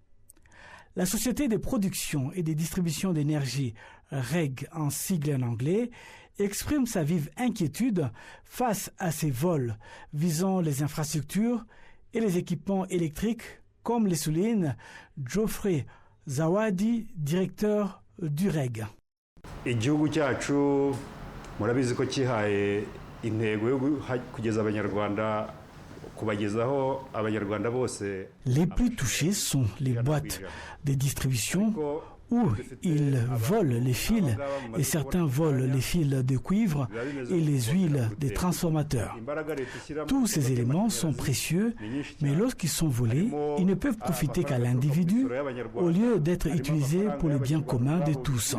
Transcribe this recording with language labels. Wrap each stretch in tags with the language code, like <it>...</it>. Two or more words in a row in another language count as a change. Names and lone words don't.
<fr>La société de production et de distribution d'énergie, REG en sigle en anglais, exprime sa vive inquiétude face à ces vols visant les infrastructures et les équipements électriques, comme le souligne Geoffrey Zawadi, directeur du REG.</fr> <rw>Igihugu cyacu murabizi ko kihaye intego yo kugeza abanyarwanda kubagezaho abanyarwanda bose.</rw> <fr>Les plus touchés sont les boîtes de distribution où ils volent les fils et certains volent les fils de cuivre et les huiles des transformateurs. Tous ces éléments sont précieux, mais lorsqu'ils sont volés, ils ne peuvent profiter qu'à l'individu au lieu d'être utilisés pour le bien commun de tous.</fr>